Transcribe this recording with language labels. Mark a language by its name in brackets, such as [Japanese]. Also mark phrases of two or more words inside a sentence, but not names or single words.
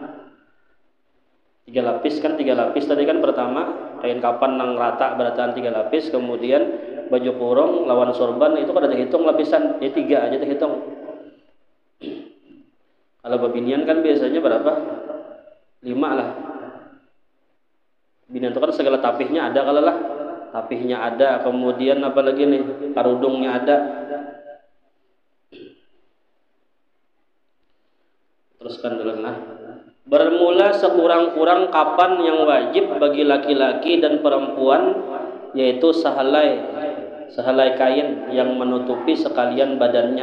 [Banjar] 3 lapis kan 3 lapis tadi kan pertama kain kapan nang rata berataan 3 lapis, kemudian baju kurung lawan sorban itu kada dihitung lapisan, jadi 3 aja dihitung. Kalau babinian kan biasanya berapa? 5 lah. Binian itu kan segala tapihnya ada kalau lah, tapihnya ada, kemudian apa lagi nih, karudungnya ada. Teruskan dulu lah. [Indonesian] Bermula sekurang-kurang kapan yang wajib bagi laki-laki dan perempuan, yaitu sahalai kain yang menutupi sekalian badannya.